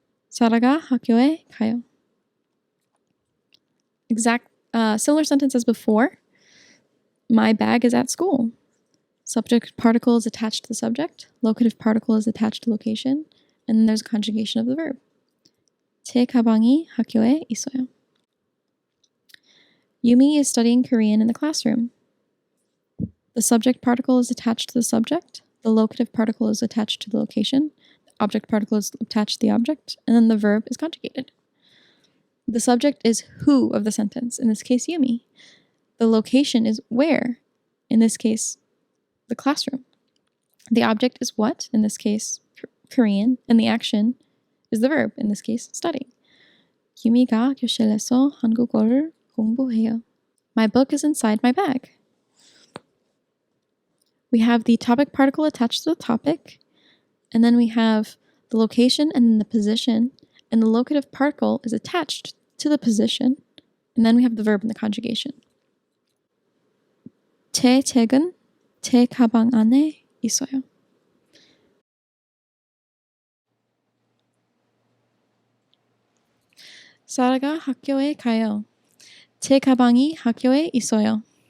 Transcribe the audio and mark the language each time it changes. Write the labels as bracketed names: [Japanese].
[Korean] 사라가 학교에 가요. [English] Similar sentence as before. My bag is at school. Subject particle is attached to the subject, locative particle is attached to location, and then there's a conjugation of the verb. [Korean] 제 가방이 학교에 있어요. [English] Yumi is studying Korean in the classroom. The subject particle is attached to the subject, the locative particle is attached to the location, the object particle is attached to the object, and then the verb is conjugated. The subject is who of the sentence, in this case, Yumi. The location is where, in this case, the classroom. The object is what, in this case, Korean, and the action is the verb, in this case, study. [Korean] 유미가 교실에서 한국어를 공부해요. [English] My book is inside my bag. We have the topic particle attached to the topic, and then we have the location and then the position, and the locative particle is attached to the position, and then we have the verb and the conjugation. [Korean] 제 책은 제 가방 안에 있어요. 사라가 학교에 가요. 제 가방이 학교에 있어요.